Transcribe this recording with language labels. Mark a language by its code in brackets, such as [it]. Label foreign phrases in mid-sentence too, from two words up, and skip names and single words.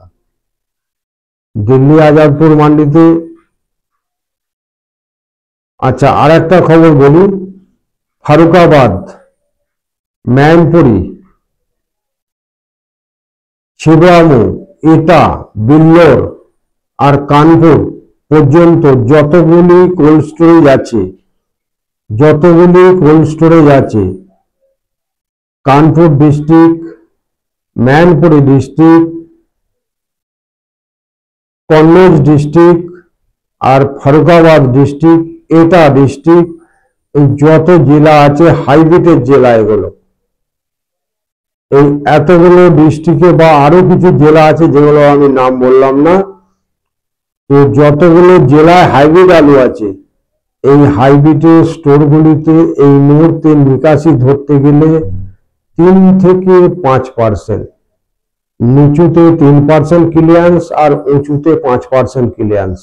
[bn] দিল্লি আজাদপুর মান্ডিতে, আচ্ছা আর একটা খবর বলি, ফারুকাবাদ, मैनपुरी, छिबरामऊ, इटा, बिल्लोर और कानपुर पर्यन्त যতগুলি কোল্ড স্টোরেজ আছে, कानपुर डिस्ट्रिक्ट, मैनपुरी डिस्ट्रिक्ट, कन्नौज डिस्ट्रिक्ट और फारुकाबाद डिस्ट्रिक्ट, एटा डिस्ट्रिक्ट, যত জেলা আছে হাইব্রিডের জেলা এগুলো। এই এতগুলো ডিস্ট্রিক্টে বা আরো কিছু জেলা আছে যেগুলো আমি নাম বললাম না, তো যতগুলো জেলায় হাইব্রিড আলু আছে, এই হাইব্রিডের স্টোরগুলিতে এই মুহূর্তে নিকাশি ধরতে গেলে 3 থেকে 5%, নিচুতে 3% ক্লিয়ারেন্স আর উঁচুতে 5% ক্লিয়ারেন্স।